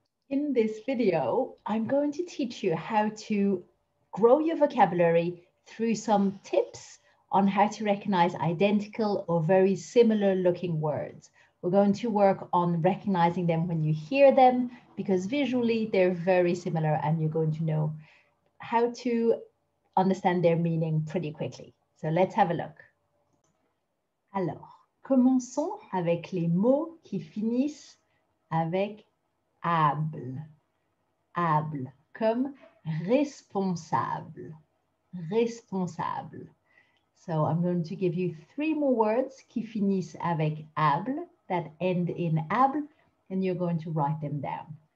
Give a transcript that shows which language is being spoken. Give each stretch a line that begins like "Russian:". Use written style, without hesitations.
English: In this video, I'm going to teach you how to grow your vocabulary through some tips on how to recognize identical or very similar looking words. We're going to work on recognizing them when you hear them because visually they're very similar and you're going to know how to understand their meaning pretty quickly. So let's have a look.
French: Alors, commençons avec les mots qui finissent avec able. Able, comme responsable. Responsable.
English: So I'm going to give you 3 more words
French: qui finissent avec able,
English: that end in able, and you're going to write them down.